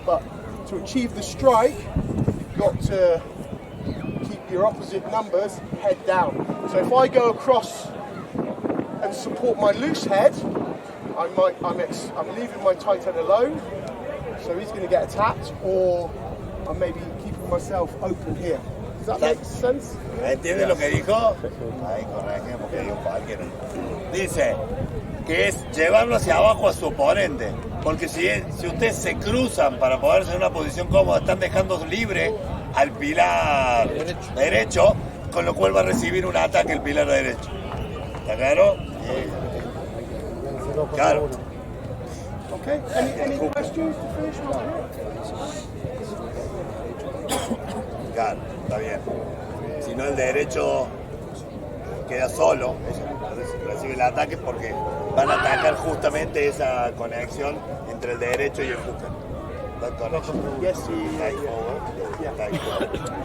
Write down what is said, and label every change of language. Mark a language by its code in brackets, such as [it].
[en] But to achieve the strike, you've got to keep your opposite numbers head down. So if I go across and support my loose head, I'm leaving my tight head alone, so he's going to get attacked, or I'm maybe keeping myself open here. Does that make sense? [es] ¿Entiendes lo que dijo? Ahí corrige porque dijo cualquiera. Dice que es llevarlo hacia abajo a su oponente, porque si ustedes se cruzan para ponerse en una posición cómoda, están dejando libre al pilar derecho, con lo cual va a recibir un ataque el pilar derecho. ¿Está claro? Claro. [en] Okay. Any questions to finish off here? [es] Claro, está bien. Si no, el derecho queda solo, recibe el ataque porque van a atacar justamente esa conexión entre el derecho y el hooker. [en] That connection. Yes, Tight forward, tight forward.